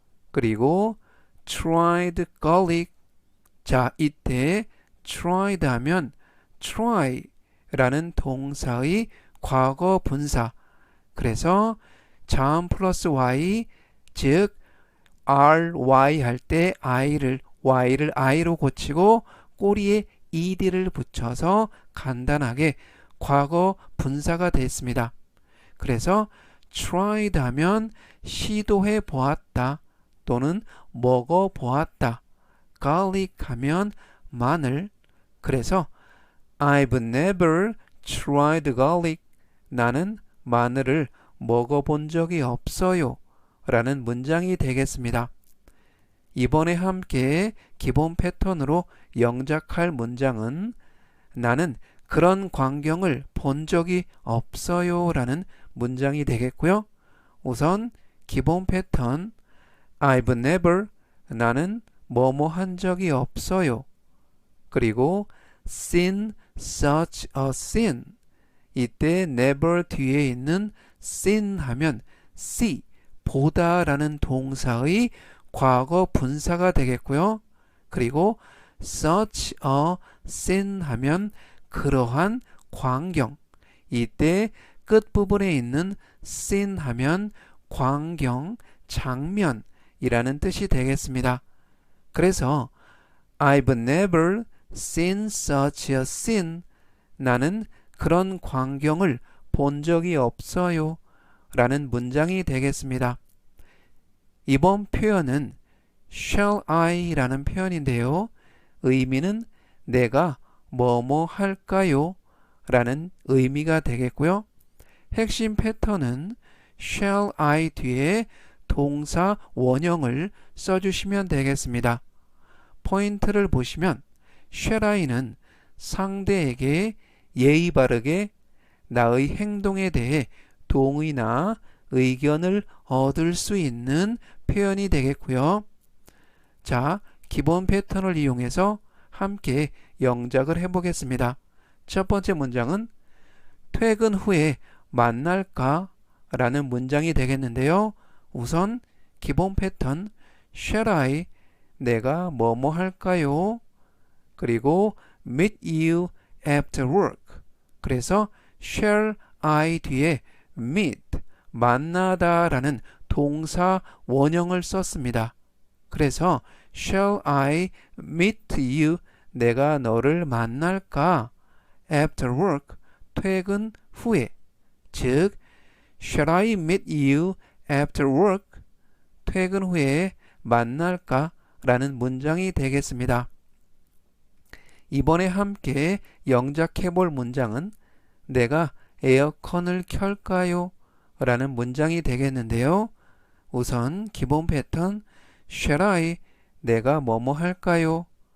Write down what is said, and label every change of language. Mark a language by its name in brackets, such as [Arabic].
[Korean] 그리고 [English] tried garlic [Korean] 자 이때 tried 하면 try 라는 동사의 과거 분사 그래서 자음 플러스 y 즉 ry 할 때 y를 i로 고치고 꼬리에 ed를 붙여서 간단하게 과거 분사가 됐습니다. 그래서 tried 하면 시도해 보았다 또는 먹어 보았다. garlic 하면 마늘. [English] 그래서 I've never tried garlic. [Korean] 나는 마늘을 먹어본 적이 없어요 라는 문장이 되겠습니다. 이번에 함께 기본 패턴으로 영작할 문장은 나는 그런 광경을 본 적이 없어요 라는 문장이 되겠고요. 우선 기본 패턴 [English] I've never [Korean] 나는 뭐뭐 한 적이 없어요. [English] 그리고 seen such a sin. [Korean] 이때 never 뒤에 있는 seen 하면 see, 보다라는 동사의 과거 분사가 되겠고요. 그리고 [English] such a sin [Korean] 하면 그러한 광경. 이때 끝부분에 있는 scene 하면 광경, 장면이라는 뜻이 되겠습니다. [English] 그래서 I've never seen such a scene. [Korean] 나는 그런 광경을 본 적이 없어요. 라는 문장이 되겠습니다. 이번 표현은 [English] shall I [Korean] 라는 표현인데요. 의미는 내가 뭐뭐 할까요? 라는 의미가 되겠고요. 핵심 패턴은 [English] shall I [Korean] 뒤에 동사 원형을 써주시면 되겠습니다. 포인트를 보시면 [English] shall I [Korean] 는 상대에게 예의 바르게 나의 행동에 대해 동의나 의견을 얻을 수 있는 표현이 되겠고요. 자, 기본 패턴을 이용해서 함께 영작을 해보겠습니다. 첫 번째 문장은 퇴근 후에 만날까? 라는 문장이 되겠는데요. 우선 기본 패턴 [English] shall I [Korean] 내가 뭐뭐 할까요? [English] 그리고 meet you after work. [Korean] 그래서 [English] shall I [Korean] 뒤에 meet 만나다 라는 동사 원형을 썼습니다. 그래서 [English] shall I meet you [Korean] 내가 너를 만날까? [English] after work [Korean] 퇴근 후에 즉 [English] shall I meet you after work [Korean] 퇴근 후에 만날까? 라는 문장이 되겠습니다. 이번에 함께 영작해 볼 문장은 내가 에어컨을 켤까요? 라는 문장이 되겠는데요. 우선 기본 패턴 shall I 내가 뭐뭐 할까요?